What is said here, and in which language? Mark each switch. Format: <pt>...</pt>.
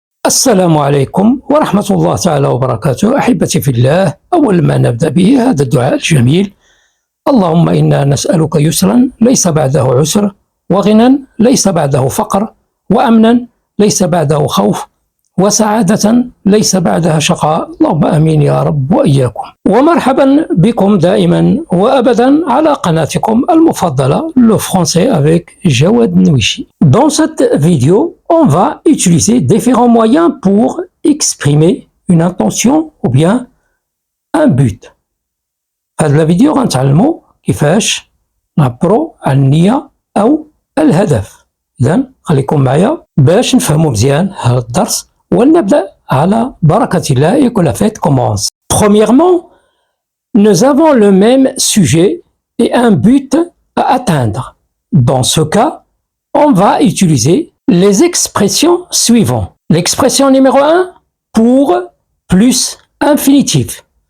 <ar>السلام عليكم ورحمة الله تعالى وبركاته. أحبتي في الله، أول ما نبدأ به هذا الدعاء الجميل: اللهم إنا نسألك يسرا ليس بعده عسر، وغنى ليس بعده فقر، وأمنا ليس بعده خوف، وسعادة ليس بعدها شقاء. اللهم آمين يا رب وإياكم. ومرحبا بكم دائما وأبدا على قناتكم المفضلة Le Français avec Jawad Nwichi.</ar> <fr>Dans cette vidéo, on va utiliser différents moyens pour exprimer une intention ou bien un but.</fr> <ar>هذه الفيديو غنتعلموا كيفاش نعبروا عن النية أو الهدف. إذن خليكم معايا باش نفهموا مزيان هذا الدرس ونبدأ على بركة الله</ar> <fr>et que la fête commence. Premièrement, nous avons le même sujet et un but à atteindre. Dans ce cas, on va utiliser les expressions suivantes. L'expression numéro 1, pour plus infinitif.</fr>